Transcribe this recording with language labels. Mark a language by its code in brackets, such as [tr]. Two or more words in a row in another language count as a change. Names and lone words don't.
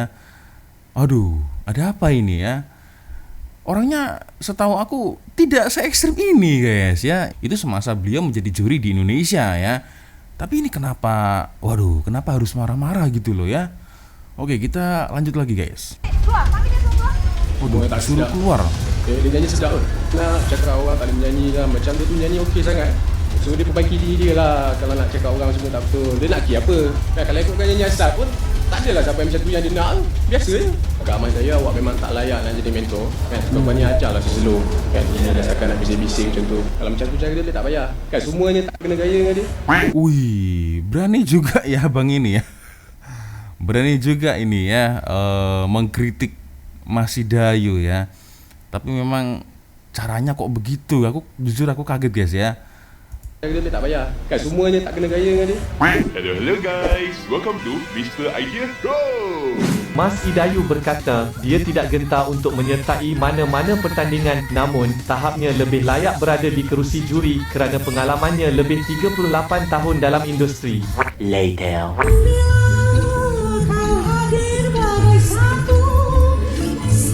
[id] Aduh, ada apa ini ya? Orangnya setahu aku tidak se-ekstrim ini guys ya. Itu semasa beliau menjadi juri di Indonesia ya. Tapi ini kenapa, kenapa harus marah-marah gitu loh ya. Oke, kita lanjut lagi guys. [ms] Keluar, panggil dia keluar. Waduh, tak suruh sedap. keluar. Dia nyanyi sedap pun. Nak cakap orang tak boleh menyanyi lah. Macam dia tu nyanyi okey sangat. So dia perbaiki diri dia lah. Kalau nak cakap orang semua tak betul, dia nak ki apa? Kan kalau ikutkan nyanyi asal pun tak adalah siapa yang macam tu yang dia nak. Biasa je. Agak aman saya, awak memang tak layak nak jadi mentor kan. Kau ni ajar lah [en] slow kan. [ms] Ini rasakan nak bising-bising macam tu. Kalau macam tu cara dia tak payah kan. Semuanya tak kena gaya dengan dia. [id] Wih, berani juga ya abang ini ya. Berani juga ini ya, mengkritik Mas Dayu ya. Tapi memang caranya kok begitu. Aku jujur aku kaget guys ya. [ms] Cara dia tak payah kan. Semuanya tak kena gaya dengan dia. [en] Hello guys, welcome to Mr. Idea Go! [ms] Mas Dayu berkata dia tidak gentar untuk menyertai mana-mana pertandingan, namun tahapnya lebih layak berada di kerusi juri kerana pengalamannya lebih 38 tahun dalam industri. Later.